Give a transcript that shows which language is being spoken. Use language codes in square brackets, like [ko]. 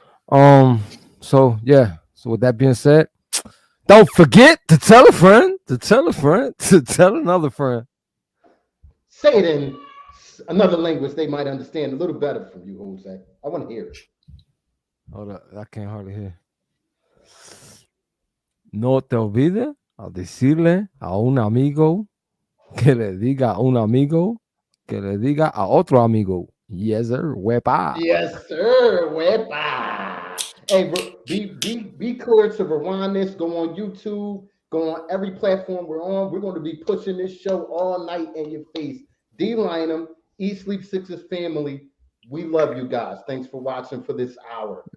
[en] So yeah. So with that being said, don't forget to tell a friend, to tell a friend, to tell another friend. Say it in another language they might understand a little better from you, Jose. I want to hear it. Hold up, I can't hardly hear. [es] No te olvides a decirle a un amigo que le diga a un amigo que le diga a otro amigo. [en] Yes, sir. Wepa. Yes, sir. Wepa. Hey, be clear to rewind this. Go on YouTube. Go on every platform we're on. We're going to be pushing this show all night in your face. Dei Lynam, EatSleepSixers family. We love you guys. Thanks for watching for this hour.